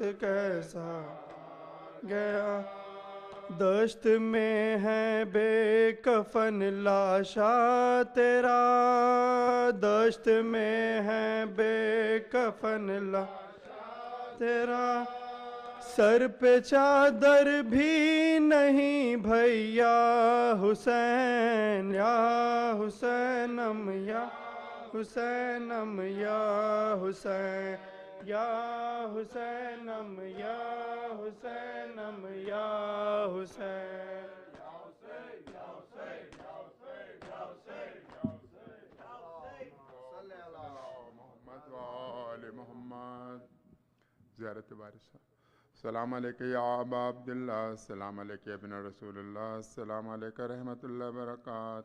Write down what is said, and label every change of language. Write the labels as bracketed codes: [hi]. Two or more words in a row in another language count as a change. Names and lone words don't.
[ur] کیسا آ گیا، دشت میں ہے بے کفن لاشا تیرا، دشت میں ہے بے کفن لاشا تیرا، سر پہ چادر بھی نہیں بھیا حسین، یا حسینم یا حسینم یا حسین، یا حسینم یا حسینم یا حسین، [ar] محمد زیارت وارثہ۔ السلام علیکہ یا ابا عبداللہ، السلام علیکہ ابن رسول اللہ، السلام علیکہ رحمۃ اللہ وبرکاتہ،